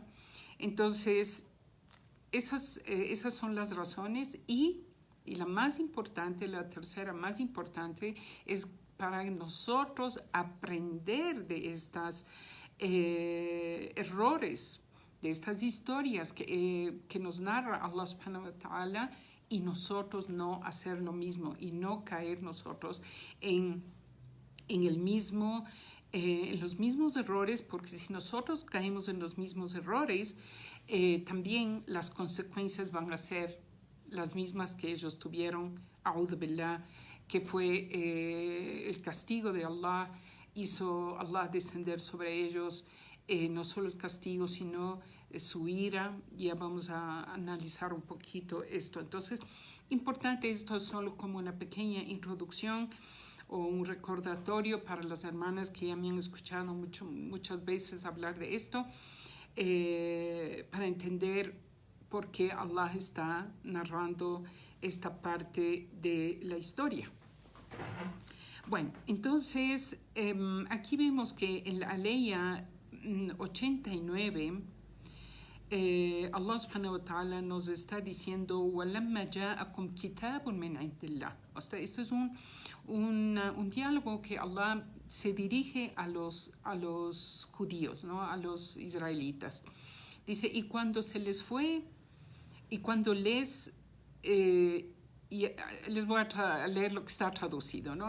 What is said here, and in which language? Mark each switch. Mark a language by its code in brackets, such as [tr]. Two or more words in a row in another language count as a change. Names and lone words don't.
[es] Entonces, esas son las razones y la más importante, la tercera más importante, es para nosotros aprender de estos errores, de estas historias que nos narra [ar] الله سبحانه وتعالى, [es] y nosotros no hacer lo mismo y no caer nosotros en los mismos errores, porque si nosotros caemos en los mismos errores, también las consecuencias van a ser las mismas que ellos tuvieron, [ar] أعوذ بالله, [es] que fue el castigo de Allah, hizo Allah descender sobre ellos, no solo el castigo, sino su ira. Ya vamos a analizar un poquito esto. Entonces, importante, esto es solo como una pequeña introducción o un recordatorio para las hermanas que ya me han escuchado muchas veces hablar de esto, para entender por qué Allah está narrando esta parte de la historia. Bueno, entonces aquí vemos que en la aleya 89, [ar] الله سبحانه وتعالى [es] nos está diciendo [ar] وَلَمَّا جَاءَكُمْ كِتَابٌ مِنْ عِنْدِ اللَّهِ. [es] O sea, esto es un diálogo que Allah se dirige a los judíos, ¿no? A los israelitas. Dice, y cuando se les fue, y cuando les voy a leer lo que está traducido, ¿no?